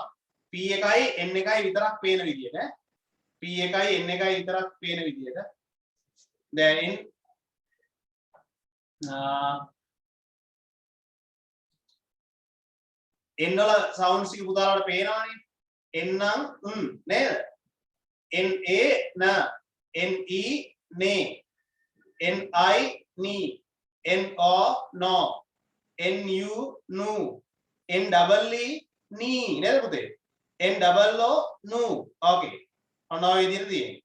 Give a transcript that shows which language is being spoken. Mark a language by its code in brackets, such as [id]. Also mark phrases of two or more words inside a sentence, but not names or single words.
[si] p එකයි n එකයි විතරක් පේන විදියට. p එකයි n එකයි විතරක් පේන විදියට. දැන් n වල sounds ටික පුතාලට පේනවනේ. n නම් නේද? n a na ne ne ni ni no no nu nu n ni නේද පුතේ? n nu okay ඔන්න ඔය විදිහට තියෙන්නේ.